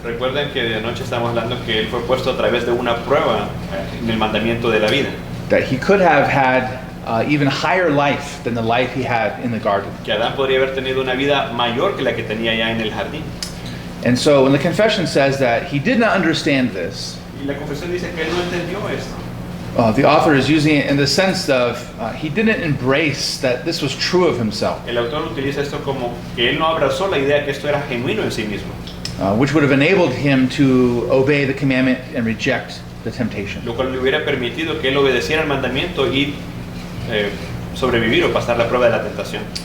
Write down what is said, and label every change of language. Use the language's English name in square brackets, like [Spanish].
[Spanish] Recuerden que de anoche estamos hablando que él fue puesto a través de una prueba en el mandamiento de la vida. [English] That he could have had even higher life than the life he had in the garden. [Spanish] Que Adán podría haber tenido una vida mayor que la que tenía ya en el jardín. [English] And so when the confession says that he did not understand this, [Spanish] Y la confesión dice que él no entendió esto. [English] the author is using it in the sense of he didn't embrace that this was true of himself, [Spanish] El autor utiliza esto como que él no abrazó la idea que esto era genuino en sí mismo, [English] which would have enabled him to obey the commandment and reject the temptation. [Spanish] lo cual le hubiera permitido que él obedeciera el mandamiento y sobrevivir o pasar la prueba de la tentación.